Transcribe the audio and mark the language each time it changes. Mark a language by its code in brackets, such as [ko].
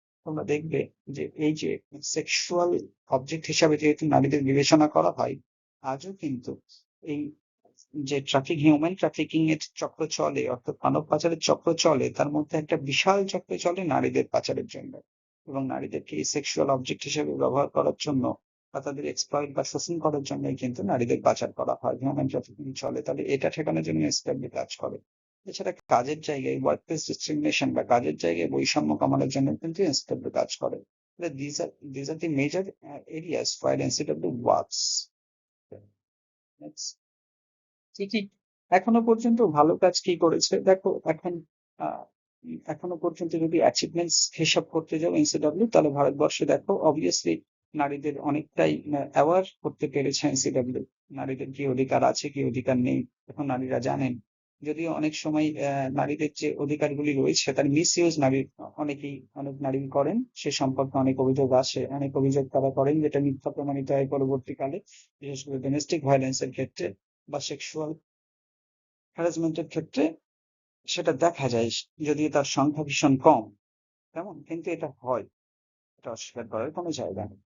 [bn] তোমরা দেখবে যে এই যে সেক্সুয়াল অবজেক্ট হিসাবে যেহেতু নারীদের বিবেচনা করা হয়, আজও কিন্তু এই যে হিউম্যান ট্রাফিকিং এর চক্র চলে, অর্থাৎ মানব পাচারের চক্র চলে, তার মধ্যে একটা বিশাল চক্র চলে নারীদের পাচারের জন্য, এবং নারীদেরকে এই সেক্সুয়াল অবজেক্ট হিসেবে ব্যবহার করার জন্য বা তাদের এক্সপ্লয়েট বা শোষণ করার জন্যই কিন্তু নারীদের পাচার করা হয়, হিউম্যান ট্রাফিকিং চলে। তাহলে এটা ঠেকানোর জন্য এসডব্লিউ কাজ করে। এছাড়া কাজের জায়গায় ওয়ার্ক প্লেস ডিসক্রিমিনেশন বা কাজের জায়গায় বৈষম্য কমানোর জন্য কিন্তু এনসিডব্লিউ কাজ করে। [en] These are the major areas where NCW works. Next. [bn] কি কি এখনো পর্যন্ত ভালো কাজ কি করেছে দেখো। আহ, এখনো পর্যন্ত যদি অ্যাচিভমেন্টস হিসাব করতে যাও এনসিডব্লিউ, তাহলে ভারতবর্ষে দেখো অবভিয়াসলি নারীদের অনেকটাই অ্যাওয়ার করতে পেরেছে এনসিডব্লিউ। নারীদের কি অধিকার আছে কি অধিকার নেই এখন নারীরা জানেন। যদিও অনেক সময় নারীদের যে অধিকারগুলি রয়েছে তার মিস ইউজ অনেক নারী করেন, সে সম্পর্কে অনেক অভিযোগ আসে, অনেক অভিযোগ তারা করেন যেটা মিথ্যা প্রমাণিত হয় পরবর্তীকালে, বিশেষ করে ডোমেস্টিক ভায়োলেন্সের ক্ষেত্রে বা সেক্সুয়াল হ্যারাসমেন্টের ক্ষেত্রে সেটা দেখা যায়, যদিও তার সংখ্যা ভীষণ কম তেমন, কিন্তু এটা হয়, এটা অস্বীকার করার কোনো জায়গা নেই।